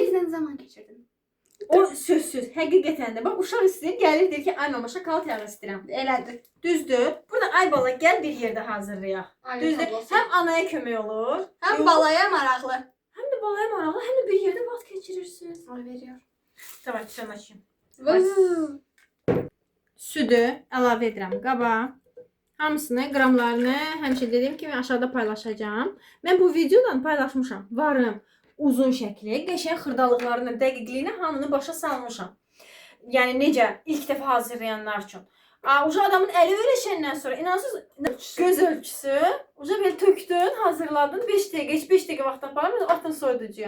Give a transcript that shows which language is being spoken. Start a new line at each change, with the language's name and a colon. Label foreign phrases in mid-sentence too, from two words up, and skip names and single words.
Azerbaijani: bizlə zaman keçirdin. O sözsüz, həqiqətən də. Bax, uşaq istəyir, gəlir deyir ki, ay mama, şokolad yağı istəyirəm. Elədir. Düzdür? Burada ay bala, gəl bir yerdə hazırlayaq. Ay, Düzdür? Həm Həm anaya kömək olur. həm yox, balaya maraqlı. həm də balaya maraqlı, həm də bir yerdə vaxt keçirirsiniz.
Turkish: Ay veriyor. Tamam, şunu açayım. Vız.
Azerbaijani: Südü əlavə edirəm qaba. Hamısını, qramlarını həmişə dediyim kimi aşağıda paylaşacağam. Mən bu videodan paylaşmışam. Varım. Uzun şəkli, qəşəng xırdalıqlarını, dəqiqliyini hamını başa salmışam. Yəni necə ilk dəfə hazırlayanlar üçün. Uca adamın əli öyrəşəndən sonra inansız göz ölçüsü, uca belə tökdün, hazırladın, 5 dəqiqə, heç 5 dəqiqə vaxt aparmır, atın soyuducuya.